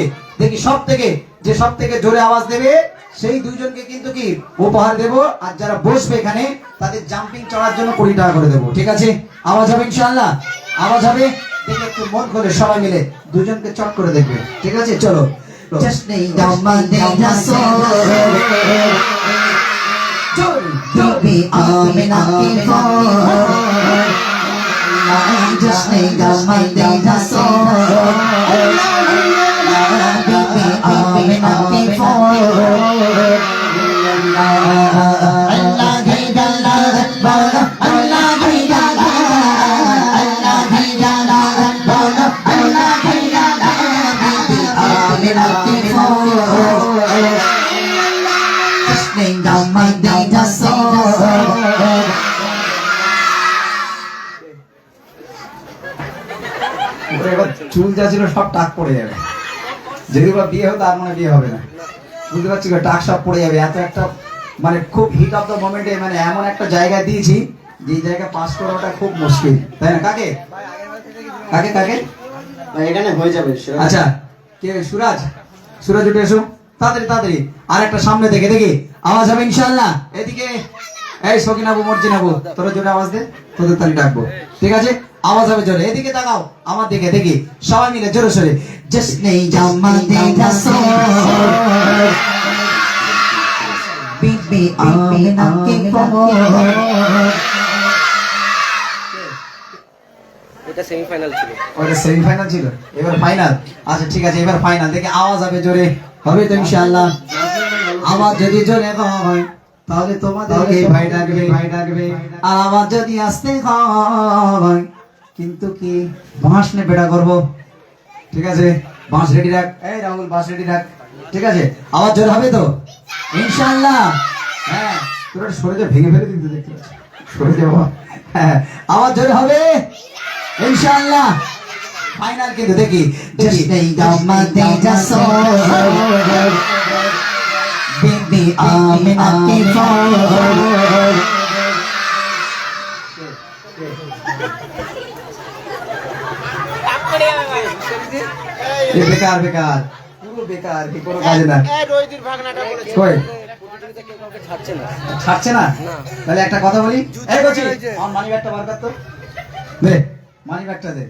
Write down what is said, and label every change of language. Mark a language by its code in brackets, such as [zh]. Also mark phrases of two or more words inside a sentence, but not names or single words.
[bn] দেখি সব থেকে জোরে আওয়াজ দেবে সেই দুইজনকে কিন্তু কি উপহার দেব। আর যারা বসবে এখানে তাদের জাম্পিং চড়ার জন্য 20 টাকা করে দেবো। ঠিক আছে, আওয়াজ হবে ইনশাআল্লাহ, আওয়াজ হবে। দেখে একটু মন খুলে সবাই মিলে দুজনকে চট করে দেখবে। ঠিক আছে, চলো। [hi] जश्न दमदे रसूल बीबी आमिना की फौज जश्न दमदे रसूल बीबी आमिना की फौज अल्लाह ही अल्लाह बोलो अल्लाह ही अल्लाह अल्लाह ही अल्लाह बोलो अल्लाह ही अल्लाह बीबी आमिना की फौज जश्न दमदे रसूल [bn] এবার চুল যা ছিল সব টাক পড়ে যাবে। যদি বা বিয়ে হতো আর মানে বিয়ে হবে না, বুঝতে পারছি। টাক সব পড়ে যাবে। এত একটা মানে খুব [en] heat of the moment [bn] মানে এমন একটা জায়গায় দিয়েছি যে জায়গা পাস করাটা খুব মুশকিল, তাই না? কাকে কাকে কাকে এখানে হয়ে যাবে। আচ্ছা কে? সুরাজ, সুরাজ উঠে এসো তাড়াতাড়ি তাড়াতাড়ি। আর একটা সামনে দেখে দেখি আওয়াজ হবে ইনশাআল্লাহ। এদিকে এই সকিনাবু মর্জিনাবু, তোরা জোরে আওয়াজ দে, তোদের তালি ডাকবো। ঠিক আছে, আওয়াজ হবে জোরে। এদিকে তাকাও আমার দিকে, দেখি সবাই মিলে জোরে সোরে [hi] जश्न दमदे रसूल बीबी आमिना की फौज [bn] এটা সেমিফাইনাল ছিল। ওটা সেমিফাইনাল ছিল, এবার ফাইনাল। আচ্ছা ঠিক আছে, এবার ফাইনাল। দেখি আওয়াজ হবে জোরে, হবে তো ইনশাআল্লাহ। আওয়াজ যদি জোরে হয় তাহলে তোমাদেরকে ভাই ডাকবে, ভাই ডাকবে। আর আওয়াজ যদি আসতে হয় কিন্তু কি বাঁশ নে বেড়া করবো। ঠিক আছে, বাঁশ রেডি রাখ। এই রাহুল বাঁশ রেডি রাখ। ঠিক আছে, আওয়াজ জোরে হবে তো ইনশাআল্লাহ। হ্যাঁ তোরা সরে যা, ভেঙে ফেলে দিতে দেখতে পাচ্ছি, সরে যা বাবা। হ্যাঁ আওয়াজ জোরে হবে ইনশাআল্লাহ। ফাইনাল কিন্তু দেখি [hi] जश्न दमदे रसूल बीबी आमिना की फौज [bn] এ বেকার বেকার, পুরো বেকার, কি কোনো কাজে না। এই রোহিতের ভাগনাটা বলেছে কই প্রতিযোগিতা কেউ কাউকে ছাড়ছে না। ছাড়ছে না? তাহলে একটা কথা বলি, এই বলছি আমার [en] money bag [bn] বার কর তো, দে [en] money bag [bn] দে।